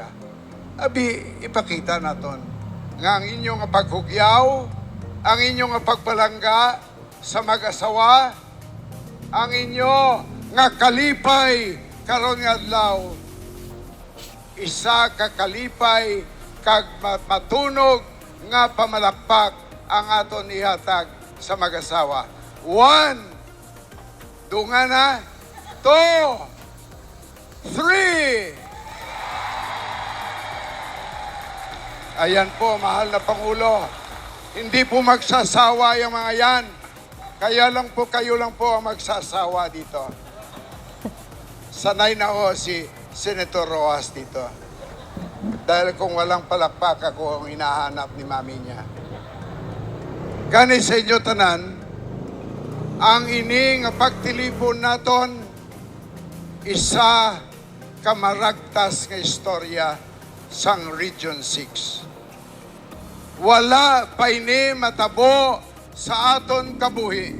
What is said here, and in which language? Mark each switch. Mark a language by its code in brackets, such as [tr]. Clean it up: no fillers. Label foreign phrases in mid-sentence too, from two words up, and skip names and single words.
[hil] Abi, ipakita naton nga ang inyong paghugyaw, ang inyong pagbalangga sa mag-asawa, ang inyo nga kalipay karon nga adlaw, isa ka kalipay kag matunog nga pamalakpak ang aton ihatag sa mag-asawa. 1, dunga na, 2, 3. [tl] Ayan po, mahal na Pangulo. Hindi po magsasawa yung mga yan. Kaya lang po, kayo lang po ang magsasawa dito. Sanay na ho si Senator Rojas dito. Dahil kung walang palakpak ako ang hinahanap ni mami niya. [hil] Gani sa inyo tanan, ang ining pagtilipon naton, isa kamaragtas nga istorya sang Region 6. Wala pa ini matabo sa aton kabuhi.